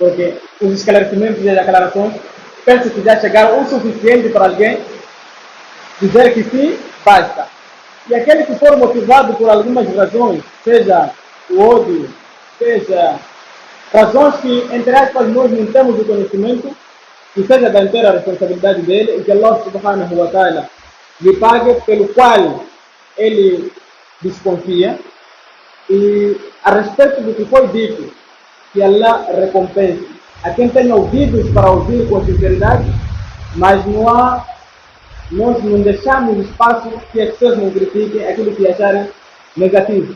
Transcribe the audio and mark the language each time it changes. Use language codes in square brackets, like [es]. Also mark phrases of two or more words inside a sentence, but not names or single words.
[pt] porque os esclarecimentos e as declarações penso que já chegaram o suficiente para alguém dizer que sim, basta. E aquele que for motivado por algumas razões, seja o ódio, seja razões que, entre aspas, nós não temos o conhecimento, que seja da inteira responsabilidade dele e que Allah subhanahu wa ta'ala lhe pague pelo qual ele desconfia. E a respeito do que foi dito, que Allah recompense a quem tem ouvidos para ouvir com sinceridade, mas nós não deixamos espaço que as pessoas não critiquem aquilo que acharem negativo.